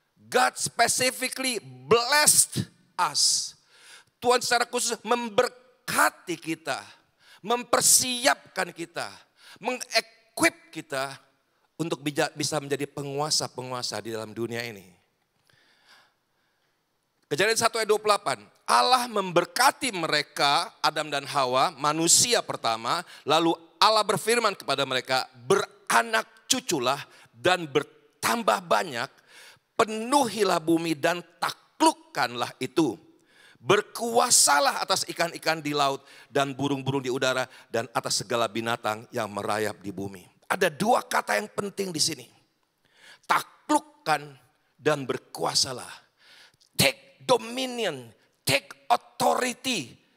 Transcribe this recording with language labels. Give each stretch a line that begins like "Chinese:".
English: God specifically blessed us.
Indonesian: Tuhan secara khusus memberkati kita, mempersiapkan kita, mengequip kita untuk bisa menjadi penguasa-penguasa di dalam dunia ini. Kejadian 1 ayat 28. Allah memberkati mereka, Adam dan Hawa, manusia pertama. Lalu Allah berfirman kepada mereka, beranak cuculah dan bertambah banyak. Penuhilah bumi dan taklukkanlah itu. Berkuasalah atas ikan-ikan di laut dan burung-burung di udara dan atas segala binatang yang merayap di bumi. Ada dua kata yang penting di sini. Taklukkan dan berkuasalah.
English: Take dominion, take authority.